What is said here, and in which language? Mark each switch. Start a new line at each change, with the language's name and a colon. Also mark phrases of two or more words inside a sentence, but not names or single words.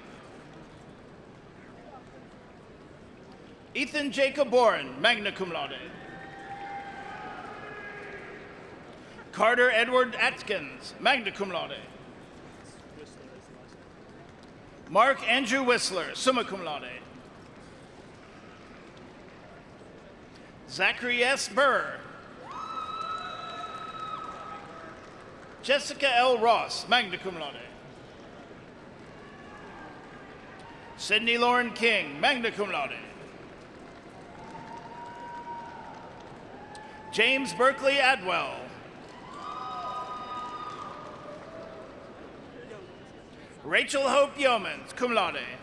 English: Ethan Jacob Warren,
Latin: magna cum laude.
English: Carter Edward Atkins,
Latin: magna cum laude.
English: Mark Andrew Whistler,
Latin: summa cum laude.
English: Zachary S. Burr. Jessica L. Ross,
Latin: magna cum laude.
English: Sydney Lauren King,
Latin: magna cum laude.
English: James Berkeley Adwell. Rachel Hope Yeomans,
Latin: cum laude.